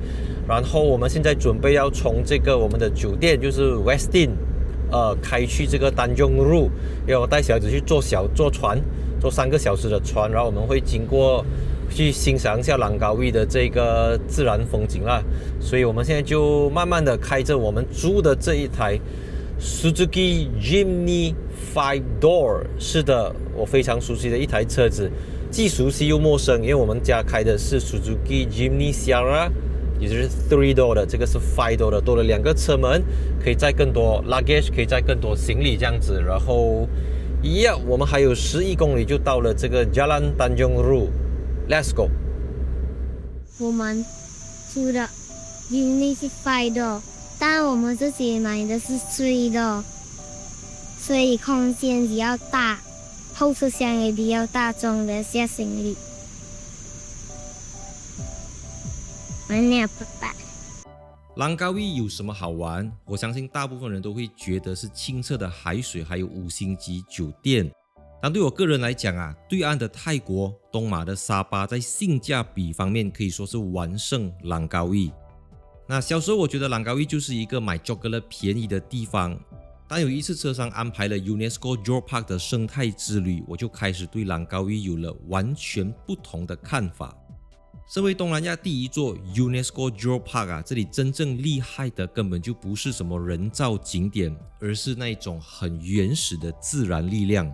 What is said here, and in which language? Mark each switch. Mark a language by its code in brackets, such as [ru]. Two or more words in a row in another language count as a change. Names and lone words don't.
[zh] 然後我們現在準備要從這個我們的酒店，就是 Westin， 開去這個丹中路，因為我帶小孩子去坐船，坐3個小時的船，然後我們會經過去欣賞一下蘭高威的這個自然風景啦。所以我們現在就慢慢的開着我們租的這一台 Suzuki Jimny 5-door，是的，我非常熟悉的一台車子，既熟悉又陌生，因為我們家開的是 Suzuki Jimny Sierra，也就是 3-door 的，这個是 5-door 的，多了2個車門，可以載更多 luggage， 可以載更多行李這樣子。然後我們還有11公里就到了這個 Jalan Tanjung Ru， [en] Let's go。 [zh] 我們租的 Jimny 是 5-door， 但我們自己買的是 3-door，所以空間比較大，後車廂也比較大，裝得下行李。蘭高威有什麼好玩？我相信大部分人都會覺得是清澈的海水，還有5星級酒店。但對我個人來講啊，對岸的泰國、東馬的沙巴，在性價比方面可以說是完勝蘭高威。那小時候我覺得蘭高威就是一個買 chocolate 便宜的地方，但有一次車上安排了 UNESCO Johor Park 的生態之旅，我就開始對蘭高威有了完全不同的看法。身為東南亞第一座 UNESCO Johor Park 啊，這裡真正厲害的根本就不是什麼人造景點，而是那種很原始的自然力量。